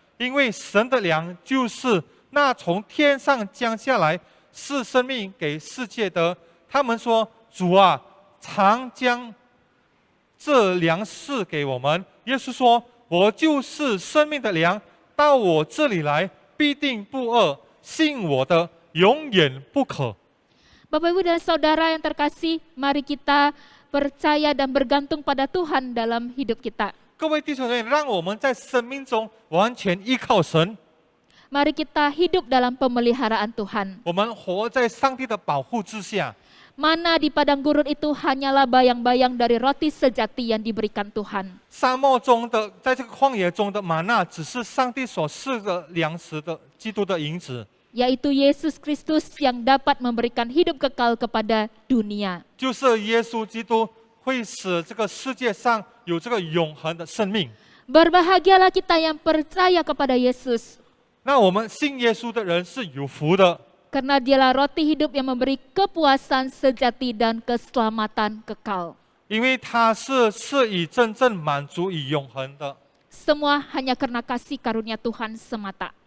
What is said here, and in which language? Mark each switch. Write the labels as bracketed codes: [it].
[zh] 因为神的粮就是那从天上降下来，是生命给世界的。” 他们说：“主啊，常将这粮赐给我们。” 耶稣说：“我就是生命的粮，到我这里来，必定不饿。信我的，永远不渴。 [id] Bapak Ibu dan Saudara yang terkasih, mari kita percaya dan bergantung pada Tuhan dalam hidup kita. [zh] 各位弟兄姐妹，让我们在生命中完全依靠神， [id] Mari kita hidup dalam pemeliharaan Tuhan. [zh] 我们活在上帝的保护之下。 [id] Mana di padang gurun itu hanyalah bayang-bayang dari roti sejati yang diberikan Tuhan. [zh] 沙漠中的，在这个旷野中的玛纳，只是上帝所赐的粮食的基督的影子， [id] Yaitu Yesus Kristus yang dapat memberikan hidup kekal kepada dunia. [zh] 就是耶稣基督会使这个世界上有这个永恒的生命。 [id] Berbahagialah kita yang percaya kepada Yesus. [zh] 那我们信耶稣的人是有福的。 [id] Karena dialah roti hidup yang memberi kepuasan sejati dan keselamatan kekal. [zh] 因为它是赐予真正满足与永恒的， [id] Semua hanya karena kasih karunia Tuhan semata.